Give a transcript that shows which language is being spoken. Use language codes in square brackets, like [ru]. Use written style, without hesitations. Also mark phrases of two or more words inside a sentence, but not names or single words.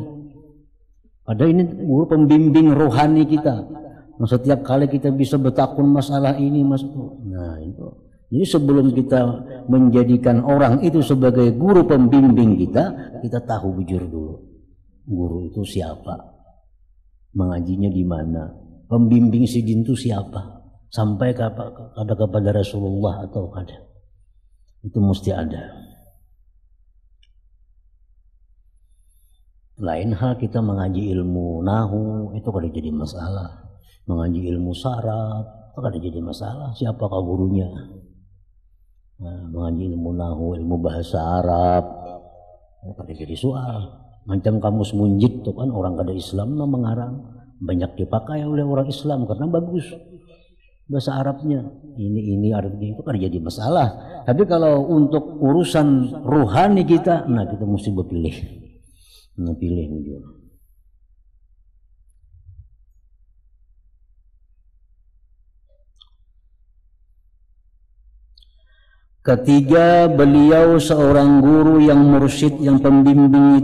[id] Padahal ini guru pembimbing rohani kita. Nah, setiap kali kita bisa bertakun masalah ini nah itu. Jadi sebelum kita menjadikan orang itu sebagai guru pembimbing kita tahu bujur dulu. Guru itu siapa? Mengajinya di mana? Pembimbing sidin itu siapa? Sampai kepada Rasulullah atau kada, itu mesti ada. Lain hal kita mengaji ilmu nahu, itu kada jadi masalah. Mengaji ilmu saraf, itu kada jadi masalah. Siapakah gurunya? Nah, mengaji ilmu nahu, ilmu bahasa Arab, itu kada jadi soal. Macam kamus munjid tuh kan orang kada Islam mengarang, banyak dipakai oleh orang Islam karena bagus bahasa Arabnya. Ini artinya itu kada jadi masalah. Tapi kalau untuk urusan rohani kita, nah kita mesti berpilih. Pilih dia. Ketiga, beliau seorang guru yang mursyid, yang pembimbing